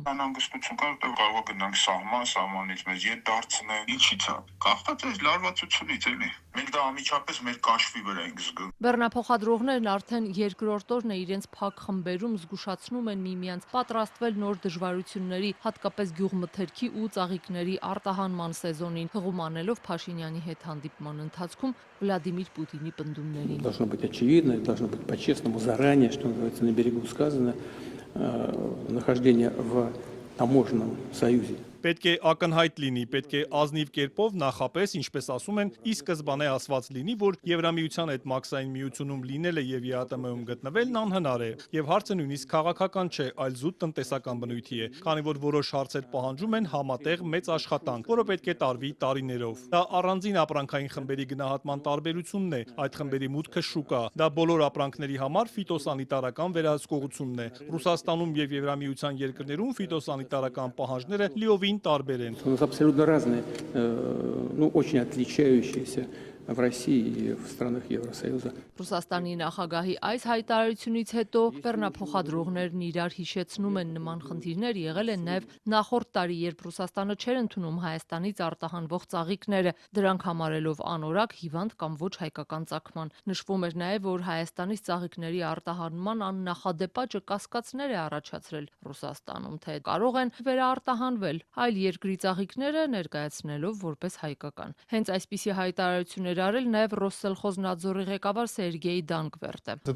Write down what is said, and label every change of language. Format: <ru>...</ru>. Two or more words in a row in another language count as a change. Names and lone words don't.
<hy>Անհանգստություն կա, կարող է գնանք սահմանից մեզ ետ դարձնեն։ Ինչի՞ց է։ Կախված է լարվածությունից էլի։ Մենք դա անմիջապես մեր կաշվի վրա ենք զգում։ Բեռնափոխադրողներն արդեն երկրորդ օրն է իրենց փակ խմբերում զգուշացնում են միմյանց պատրաստվել նոր դժվարությունների, հատկապես գյուղմթերքի ու ծաղիկների արտահանման սեզոնին, հղում անելով Փաշինյանի հետ հանդիպման ընթացքում Վլադիմիր Պուտինի պնդումներին։</hy> <ru>Должно быть очевидно, должно быть по-честному, заранее, что называется, на берегу сказано, нахождение в таможенном союзе</ru> <hy>Պետք է ակնհայտ լինի, պետք է ազնիվ կերպով նախապես, ինչպես ասում են, ի սկզբանե ասված լինի, որ Եվրամիության հետ մաքսային միությունում լինելը եւ ԵԱՏՄ-ում գտնվելն անհնար է, եւ հարցը նույնիսկ քաղաքական չէ, այլ զուտ տնտեսական բնույթի է, քանի որ որոշ հարցեր պահանջում են համատեղ մեծ աշխատանք, որը պետք է տարվի տարիներով։ Դա առանձին ապրանքային խմբերի գնահատման տարբերությունն է, այդ խմբերի մուտքը շուկա, դա բոլոր ապրանքների համար ֆիտոսանիտարական վերահսկողությունն է։ Ռուսաստանում եւ Եվրամիության երկրներում ֆիտոսանիտարական պահանջները լիովին տարբեր են։</hy> <ru>У нас абсолютно разные, очень отличающиеся в России и в странах Евросоюза.</ru> <hy>Ռուսաստանի նախագահի այս հայտարարությունից հետո բեռնափոխադրողներն իրար հիշեցնում են նման խնդիրներ եղել են նաև նախորդ տարի, երբ Ռուսաստանը չէր ընդունում Հայաստանից արտահանվող ծաղիկները, դրանք համարելով անորակ, հիվանդ կամ ոչ հայկական ծագման։ Նշվում էր նաև, որ Հայաստանից ծաղիկների արտահանման աննախադեպ աճը կասկածներ է առաջացրել Ռուսաստանում, թե կարող են վերարտահանվել այլ երկրի ծաղիկները ներկայացնելով որպես հայկական։ Հենց այսպիսի հայտարարություններ արել նաև Ռոսսելխոզնadzորի ղեկավար Սերգեյ Դանկվերտը։</hy>